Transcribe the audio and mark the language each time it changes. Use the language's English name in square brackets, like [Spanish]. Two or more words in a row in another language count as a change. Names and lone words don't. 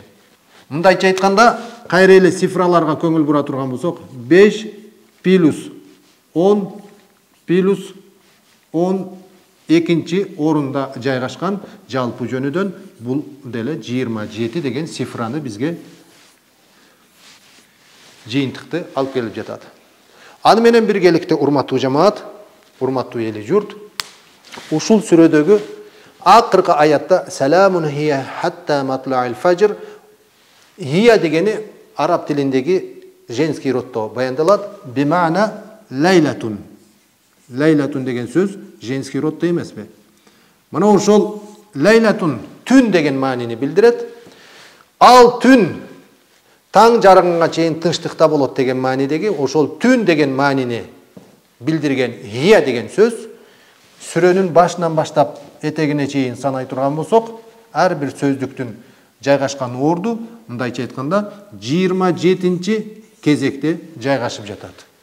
[Kyrgyz] Мындайча айтканда, кайреле цифраларга көңүл бура турган болсок, 5 плюс 10 плюс 10 экинчи орунда жайгашкан, жалпы жөнүдөн бул деле 27 деген цифраны бизге жыйынтыкты алып келип жатат. Аны менен биргеликте урматтуу жамаат, урматтуу эли журт, ушул сүрөдөгү акыркы аятта [Arabic] سلام هي حتى مطلع الفجر, [Kyrgyz] хия дегени араб тилиндеги [Russian] женский роддо [Kyrgyz] баяндалат, [Arabic] بمعنى ليلة. [Kyrgyz] Лайлатун деген сөз [Russian] женский роддо [Kyrgyz] эмеспи? Мына ошол лайлатун түн деген маанини билдирет. Ал түн таң жарыгынга чейин тынчтыкта болот деген маанидеги ошол түн деген маанини билдирген гия деген сөз сүрөнүн башынан баштап этегине чейин санай турган болсок, ар бир сөздүктүн жайгашкан орду мындайча айтканда 27 кезекте жайгашып жатат.